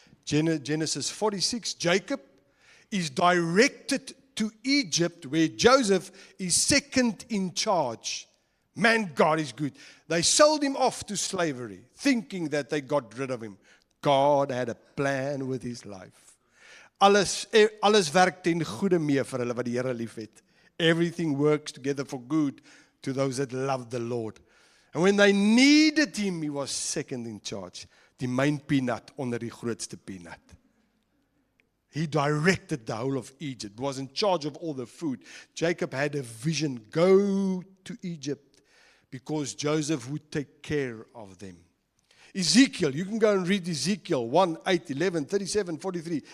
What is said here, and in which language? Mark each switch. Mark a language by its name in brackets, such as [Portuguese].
[English] Genesis 46, Jacob is directed to Egypt where Joseph is second in charge. Man, God is good. They sold him off to slavery, thinking that they got rid of him. God had a plan with his life. [Afrikaans] Alles werk ten goeie mee vir hulle wat die Here liefhet. [English] Everything works together for good to those that love the Lord. And when they needed him, he was second in charge. Die myn peanut onder die grootste peanut. He directed the whole of Egypt, was in charge of all the food. Jacob had a vision, go to Egypt, because Joseph would take care of them. Ezekiel, you can go and read Ezekiel 1, 8, 11, 37, 43.